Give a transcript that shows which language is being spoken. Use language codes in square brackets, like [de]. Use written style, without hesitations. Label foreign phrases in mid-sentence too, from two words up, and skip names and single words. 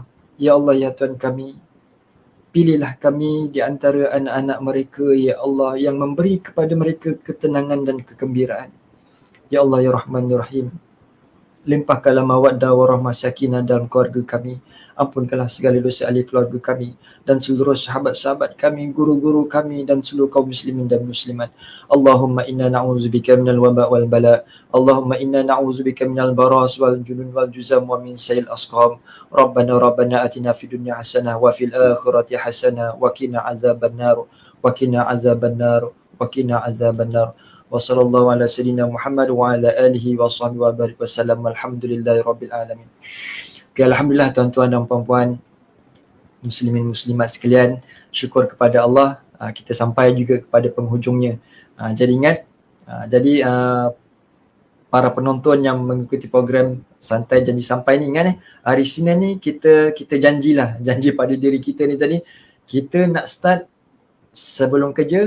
[ms] Ya Allah, ya Tuhan kami, pilihlah kami di antara anak-anak mereka, ya Allah, yang memberi kepada mereka ketenangan dan kegembiraan. [ar] يا الله، يا رحمن، يا رحيم, [ms] limpahkanlah [ar] مودة ورحمة سكينة [ms] dalam keluarga kami. Ampunkanlah segala dosa ahli keluarga kami dan seluruh sahabat-sahabat kami, guru-guru kami dan seluruh kaum muslimin dan muslimat. [ar] اللهم إنا نعوذ بك من الوباء والبلاء. اللهم إنا نعوذ بك من البرص والجنون والجذام ومن سيئ الأسقام. ربنا آتنا في الدنيا حسنة وفي الآخرة حسنة وقنا عذاب النار وقنا عذاب النار وقنا عذاب النار. وصلى الله على سيدنا محمد وعلى آله وصحبه وبارك وسلم. الحمد لله رب العالمين. [ms] Okay, alhamdulillah tuan-tuan dan puan-puan, muslimin muslimat sekalian, syukur kepada Allah, kita sampai juga kepada penghujungnya. Jadi ingat, para penonton yang mengikuti program Santai Janji Sampai ni, ingat hari Isnin ni kita janji pada diri kita ni tadi, kita nak start sebelum kerja.